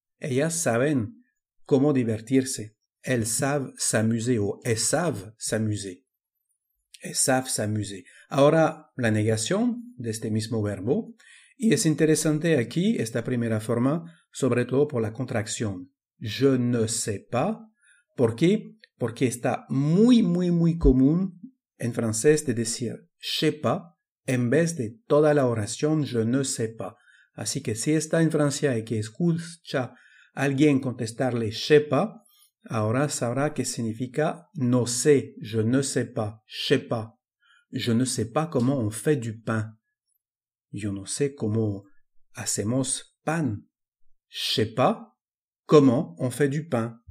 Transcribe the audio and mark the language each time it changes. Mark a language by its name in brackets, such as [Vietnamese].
[Spanish] Ellas saben cómo divertirse. [French] Elles savent s'amuser o elles savent s'amuser. Elles savent s'amuser. [Spanish] Ahora la negación de este mismo verbo. Y es interesante aquí esta primera forma, sobre todo por la contracción. [French] Je ne sais pas. [Spanish] ¿Por qué? Porque está muy, muy, muy común en francés de decir [French] je sais pas [Spanish] en vez de toda la oración [French] je ne sais pas. [Spanish] Así que si está en Francia y que escucha a alguien contestarle [French] je sais pas, [Spanish] ahora sabrá que significa no sé, [French] je ne sais pas, je sais pas. Je ne sais pas comment on fait du pain. [Spanish] Yo no sé cómo hacemos pan. [French] Je sais pas comment on fait du pain.